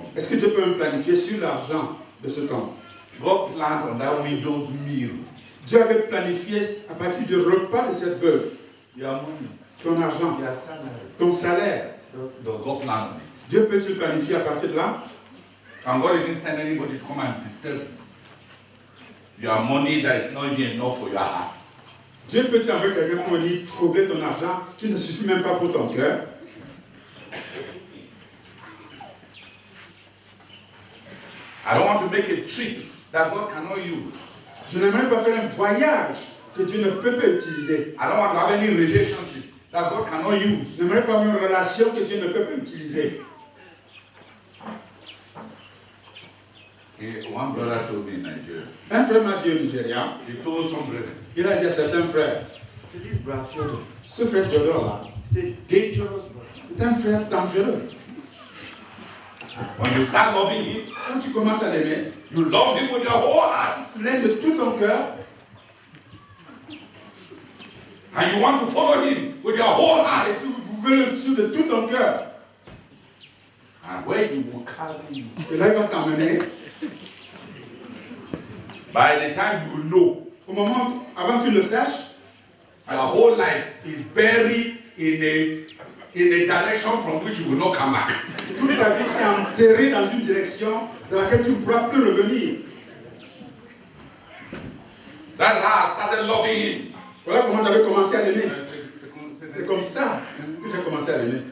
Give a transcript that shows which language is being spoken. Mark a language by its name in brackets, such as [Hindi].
[French] Est-ce que Dieu peut me planifier sur l'argent de cet homme? [English] God planned on that widow's meal. [French] Dieu avait planifié à partir du repas de cette veuve, [English] Your money, [French] ton argent, [English] your salary. [French] ton salaire. [English] Does God plan on it? [French] Dieu peut-il planifier à partir de là? [English] Can God even send anybody to come and disturb your money that is not even enough for your heart? [French] Dieu peut-il envoyer quelqu'un pour venir troubler ton argent qui ne suffit même pas pour ton cœur? [English] I don't want to make a trip that God cannot use. [French] Je n'aimerais pas faire un voyage que Dieu ne peut pas utiliser. [English] I don't want to have any relationship that God cannot use. [French] Je n'aimerais pas avoir une relation que Dieu ne peut pas utiliser. [English] One brother told me in Nigeria, [French] Un frère m'a dit au Nigeria, [English] he told some brethren, [French] il a dit à certains frères, [English] this brother Theodore, [French] ce frère Théodore-là, c'est [English] dangerous brother. [French] est un frère dangereux. [English] When you start loving him, [French] Quand tu commences à l'aimer, [English] you love him with your whole heart. [French] tu l'aimes de tout ton cœur, [English] And you want to follow him with your whole heart. [French] et vous voulez le suivre de tout ton cœur. [English] And where he will carry you. [French] Et là, il va t'emmener. [English] By the time you know, [French] Au moment où, avant que tu le saches, [English] your whole life is buried in a direction from which you will not come back. [French] toute ta vie est enterrée dans une direction dans laquelle tu ne pourras plus revenir. [English] That's how I started loving him. [French] Voilà comment j'avais commencé à l'aimer. C'est comme ça. ça que j'ai commencé à l'aimer.